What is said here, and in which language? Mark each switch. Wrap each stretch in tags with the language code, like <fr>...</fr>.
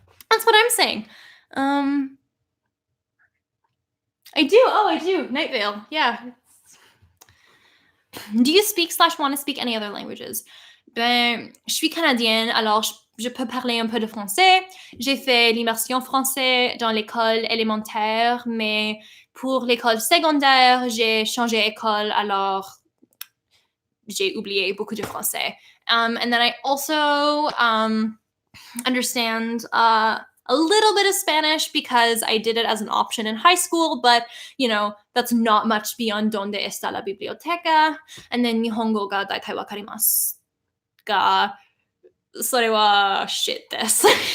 <en>That's what I'm saying. I do. Oh, I do. Night Vale. Yeah. Do you speak / want to speak any other languages?</en> <fr>Ben, je suis canadienne, alors je peux parler un peu de français. J'ai fait l'immersion français dans l'école élémentaire, mais pour l'école secondaire, j'ai changé école, alors j'ai oublié beaucoup de français.</fr> <en>And then I also understand a little bit of Spanish because I did it as an option in high school, but that's not much beyond</en> <es>donde está la biblioteca.</es> <en>And then</en> <ja>Nihongo ga daitai wakarimasu ga sore wa shit desu.</ja>